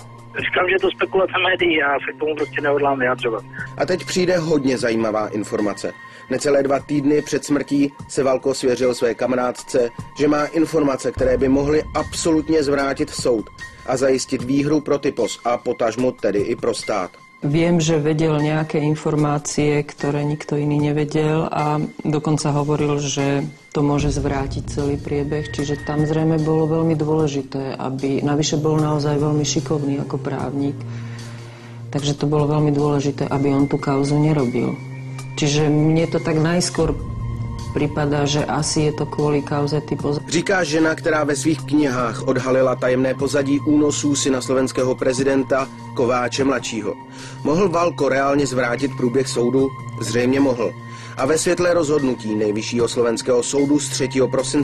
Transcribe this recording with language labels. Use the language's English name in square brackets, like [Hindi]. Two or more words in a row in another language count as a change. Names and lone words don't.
[Czech] Říkám, že to spekulace médií, já se k tomu prostě nehodlám vyjádřovat. A teď přijde hodně zajímavá informace. Necelé 2 týdny před smrtí se Valko svěřil své kamarádce, že má informace, které by mohly absolutně zvrátit soud a zajistit výhru pro Typos a potažmo tedy i pro stát. [Slovak] Viem, že vedel nejaké informácie, ktoré nikto iný nevedel a dokonca hovoril, že to môže zvrátiť celý priebeh, čiže tam zrejme bolo veľmi dôležité, aby navyše bol naozaj veľmi šikovný ako právnik, takže to bolo veľmi dôležité, aby on tú kauzu nerobil. Čiže mne to tak najskôr [Czech] připadá, že asi je to kvůli kauze Typos. Říká žena, která ve svých knihách odhalila tajemné pozadí únosů syna slovenského prezidenta Kováče mladšího. Mohl Valko reálně zvrátit průběh soudu? Zřejmě mohl. A ve světle rozhodnutí Nejvyššího slovenského soudu z 3.